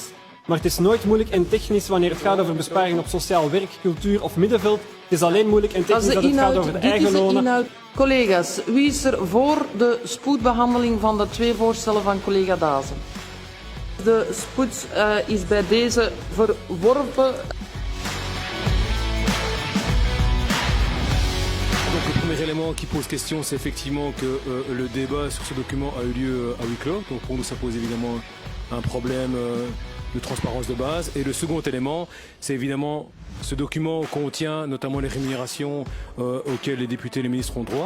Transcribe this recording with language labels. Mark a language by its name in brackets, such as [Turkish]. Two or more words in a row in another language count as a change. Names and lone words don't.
[Dutch] Maar het is nooit moeilijk en technisch wanneer het gaat over besparingen op sociaal werk, cultuur of middenveld. Het is alleen moeilijk en technisch dat het gaat over de eigen lonen. Collega's, wie is er voor de spoedbehandeling van de 2 voorstellen van collega Dazen? De spoed is bij deze verworpen. [French] Donc le premier élément qui pose question, c'est effectivement que le débat sur ce document a eu lieu à huis clos. Donc pour nous, ça pose évidemment un problème de transparence de base. Et le second élément, c'est évidemment ce document contient notamment les rémunérations auxquelles les députés et les ministres ont droit.